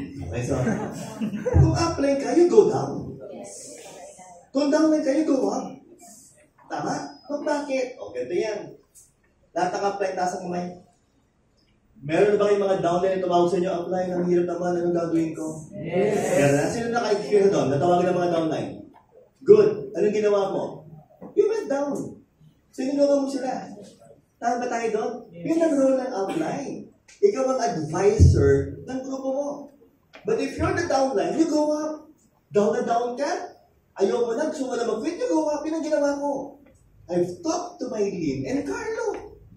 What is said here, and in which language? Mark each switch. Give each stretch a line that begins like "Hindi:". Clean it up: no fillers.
English: Okay, so,
Filipino: kung upline ka,
English: you go down.
Filipino: Kung downline ka,
English: you go up.
Filipino: Tama? Kung bakit? O, ganito yan. Lahat ng upline, taas ang kamay. Meron na ba kayong mga downline na tumawag sa inyo? Upline, ang hirap naman, anong gagawin ko? Yes! Kaya sino naka-experience doon? Natawagan ng mga downline. Good. Anong ginawa mo?
English: You went down.
Filipino: Sinulungan mo sila. Tama ba tayo doon? Yun ang role ng upline. Ikaw ang advisor ng grupo mo.
English: But if you're the downline, you go up.
Filipino: Down na down ka? Ayaw mo na, gusto mo na mag-quit,
English: you go up.
Filipino: Yun ang ginawa ko.
English: I've talked to my Lynn and Carlo.